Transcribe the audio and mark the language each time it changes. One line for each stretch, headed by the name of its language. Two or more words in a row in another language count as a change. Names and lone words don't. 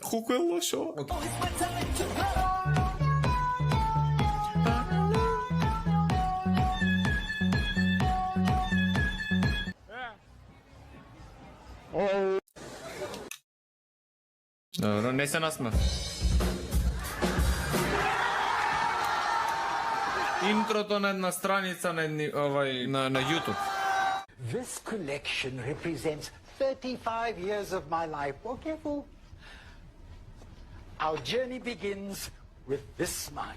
Macedonian: Колку е лошо. Добро, не се насмев. Интрото на една страница на YouTube.
English: This collection represents 35 years of my life. Oh, careful. Our journey begins with this mic.